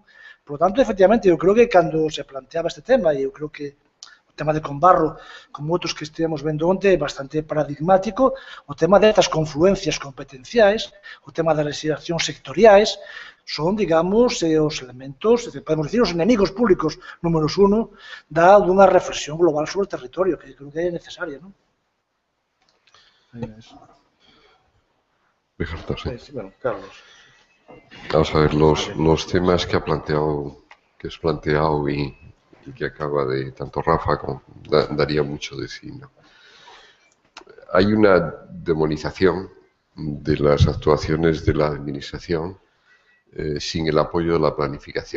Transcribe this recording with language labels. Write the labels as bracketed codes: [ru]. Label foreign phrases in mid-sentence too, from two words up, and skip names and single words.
[gl] Por lo tanto, efectivamente, eu creo que cando se planteaba este tema, e eu creo que o tema de Combarro, como outros que estivemos vendo onte, é bastante paradigmático, o tema destas confluencias competenciais, o tema das legislacións sectoriais, son, digamos, os elementos, podemos dicir, os enemigos públicos números 1 dunha reflexión global sobre o territorio, que creo que é necesaria, non? [es] Sí. Bueno, Carlos. Vamos a ver, los temas que has planteado y que acaba de, tanto Rafa como daría mucho de sí, ¿no? Hay una demonización de las actuaciones de la administración sin el apoyo de la planificación.